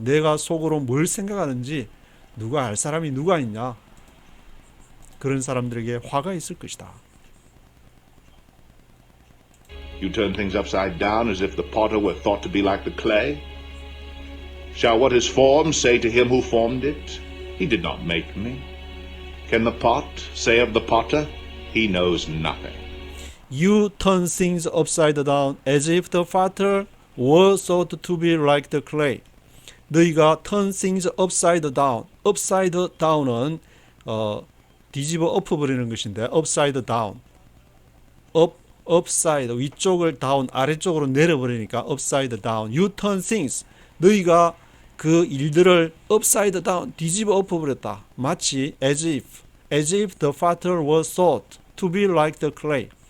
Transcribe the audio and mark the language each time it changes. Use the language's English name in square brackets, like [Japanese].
[Korean] 내가 속으로 뭘 생각하는지 누가 알 사람이 누가 있냐? 그런 사람들에게 화가 있을 것이다. [English] You turn things upside down as if the potter were thought to be like the clay? Shall what is formed say to him who formed it, He did not make me? Can the pot say of the potter, He knows nothing? You turn things upside down as if the potter were thought to be like the clay. [Korean] 너희가 [English] turn things upside down. [Korean] upside down은 뒤집어 엎어버리는 것인데 upside down. upside 위쪽을 down 아래쪽으로 내려버리니까 upside down. [English] You turn things. [Korean] 너희가 그 일들을 upside down 뒤집어 엎어버렸다. 마치 [English] as if the potter was thought to be like the clay.